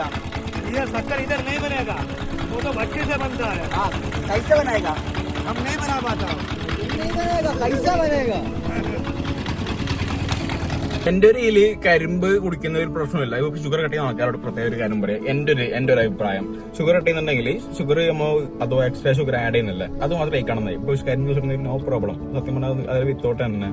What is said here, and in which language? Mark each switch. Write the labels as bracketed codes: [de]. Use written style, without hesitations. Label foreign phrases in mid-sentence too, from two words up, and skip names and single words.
[hi] ये शक्कर इधर नहीं बनेगा, वो तो भट्टी से बनता है. हाँ, कैसे बनाएगा? हम नहीं बना पाता. नहीं बनेगा, कैसे बनेगा? [ml] എന്റെ ഒരു ഇതില് കരിമ്പ് കുടിക്കുന്ന ഒരു പ്രശ്നമില്ല. ഇപ്പൊ [en] sugar cut [ml] ചെയ്യുന്ന ആൾക്കാരോട് പ്രത്യേക ഒരു കാര്യം പറയാം. എന്റെ ഒരു അഭിപ്രായം, [en] sugar cut [ml] ചെയ്യുന്നുണ്ടെങ്കിൽ ഷുഗർ അതോ [en] extra sugar add [ml] ചെയ്യുന്നില്ല, അത് മാത്രം കഴിക്കണം. ഇപ്പൊ കരിമ്പ് കുടിച്ചിട്ടുണ്ടെങ്കിൽ [en] no problem. [ml] സത്യം പറഞ്ഞാൽ അതിൽ വിത്തോട്ട് തന്നെ.